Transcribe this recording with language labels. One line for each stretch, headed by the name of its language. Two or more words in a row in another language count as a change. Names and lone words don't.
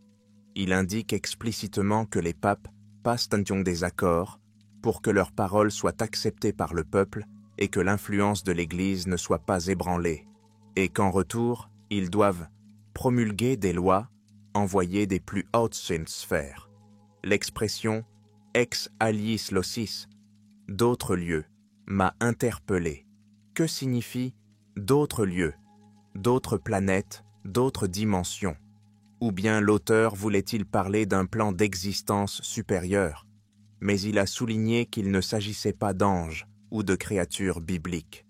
French: Il indique explicitement que les papes passent des accords pour que leurs paroles soient acceptées par le peuple et que l'influence de l'Église ne soit pas ébranlée, et qu'en retour, ils doivent promulguer des lois envoyées des plus hautes sphères. L'expression «
Latin: ex aliis locis
French: » d'autres lieux m'a interpellé. Que signifie d'autres lieux, d'autres planètes, d'autres dimensions? Ou bien l'auteur voulait-il parler d'un plan d'existence supérieur, mais il a souligné qu'il ne s'agissait pas d'anges ou de créatures bibliques.